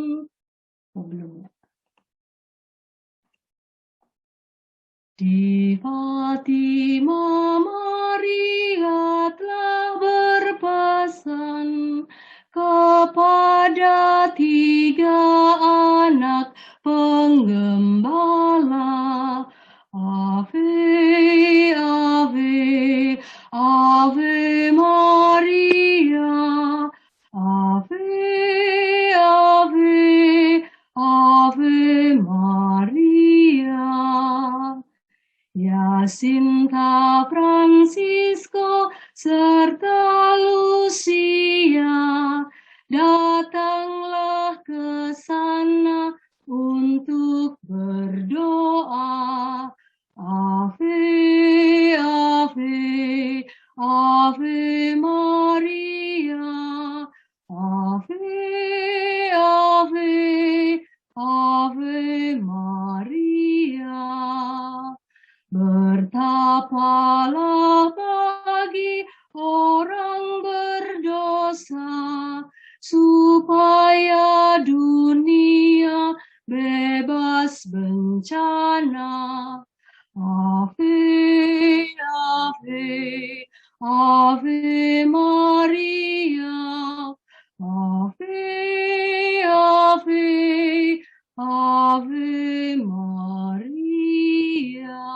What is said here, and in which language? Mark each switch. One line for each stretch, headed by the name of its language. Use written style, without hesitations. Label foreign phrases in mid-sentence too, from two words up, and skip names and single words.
Indonesian: Di Fatima Maria telah berpesan kepada 3 anak penggembala.
Latin: Ave, Ave, Ave Maria, Ave, Ave, Ave Maria.
Indonesian: Jacinta, Francisco, serta Lucia, datanglah ke sana untuk berdoa.
Latin: Ave, Ave, Ave Maria, Ave, Ave, Ave Maria.
Indonesian: Bertapalah bagi orang berdosa, supaya dunia bebas bencana.
Latin: Ave, Ave, Ave Maria, Ave, Ave, Ave Maria.